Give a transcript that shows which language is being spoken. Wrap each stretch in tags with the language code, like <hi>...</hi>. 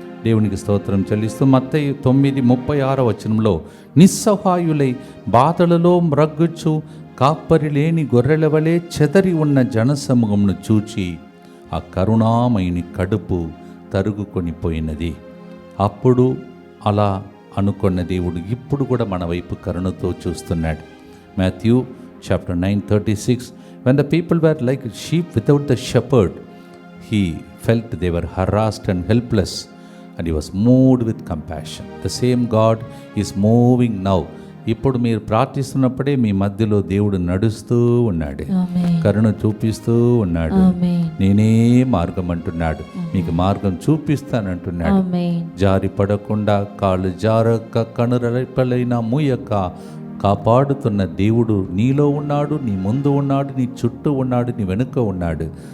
<te>దేవునికి స్తోత్రం చెల్లిస్తూ మత్తయి 9:36 నిస్సహాయులై బాధలలో మ్రగ్గుచు కాపరి లేని గొర్రెల వలె చెదరి ఉన్న జనసమూహంను చూచి ఆ కరుణామయుని కడుపు తరుగుకొని పోయినది. అప్పుడు అలా అనుకున్న దేవుడు ఇప్పుడు కూడా మన వైపు కరుణతో చూస్తున్నాడు.</te> <en>Matthew chapter 9:36, when the people were like sheep without the shepherd, he felt they were harassed and helpless, and he was moved with compassion. The same God is moving now.</en> <te>ఇప్పుడు మీరు ప్రార్థిస్తున్నప్పుడే మీ మధ్యలో దేవుడు నడుస్తూ ఉన్నాడు, కరుణ చూపిస్తూ ఉన్నాడు. నేనే మార్గం అంటున్నాడు, మీకు మార్గం చూపిస్తానంటున్నాడు. జారి పడకుండా, కాళ్ళు జారక, కనురెప్పలైనా మూయక కాపాడుతున్న దేవుడు నీలో ఉన్నాడు, నీ ముందు ఉన్నాడు, నీ చుట్టూ ఉన్నాడు, నీ వెనుక ఉన్నాడు.</te>